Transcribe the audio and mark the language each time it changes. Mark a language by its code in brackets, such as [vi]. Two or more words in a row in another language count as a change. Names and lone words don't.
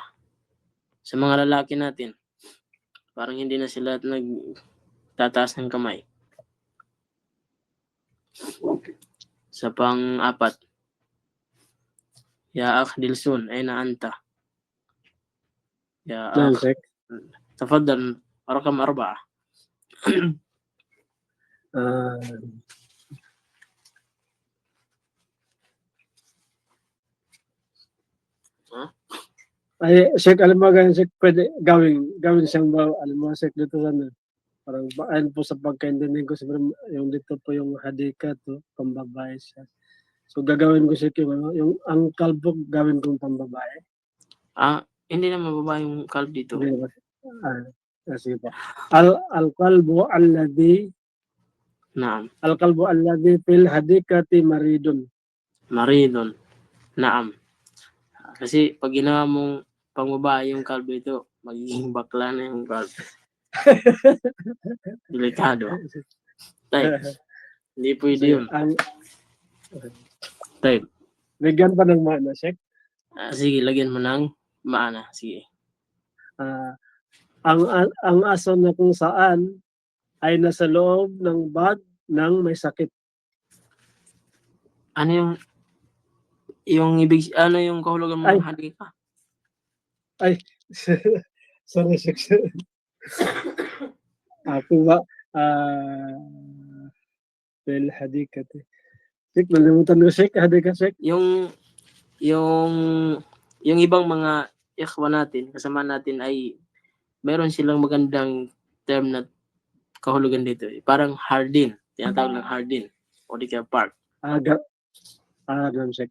[tl] Sa mga lalaki natin, parang hindi na sila nagtataas ng kamay. Sa pang-apat, [ar] يا أخ Dilsun، أين أنت? Ya نعم Akh, شيخ. تفضل رقم 4. [tl] Ay, Sheikh, alam mo ganyan, Sheikh, pwede gawin siyang alam mo, Sheikh, dito sana. Parang ayun po sa pagkaindinig ko, siguro yung dito po yung hadika to, pambabae siya. So gagawin ko, Sheikh, yung ang kalbo gawin kong pambabae. Hindi na mababa yung kalb dito. Hindi ba? Sige po. [ar] القلب الذي Naam. القلب الذي في الحديقة مريض. مريض. نعم. [tl] Kasi pag ginawa mong pangbabae yung kalbo ito, magiging bakla na yung kalbo. Delikado. Tayo. Hindi pwede yun. Tayo. Bigyan pa ng maana, Sheikh. Sige, lagyan mo ng maana. Sige. Ang aso na kung saan ay nasa loob ng bag ng may sakit. Ano yung kahulugan mo ng hadika? Ay, sorry, Sheikh. Ako ba, [ar] في الحديقة. [tl] Sheikh, nalimutan ko, Sheikh, hadika, Sheikh. Yung ibang mga ikhwan natin, kasama natin ay meron silang magandang term na kahulugan dito. Parang hardin. Tinatawag ng hardin. O di kaya park. Ganun, Sheikh.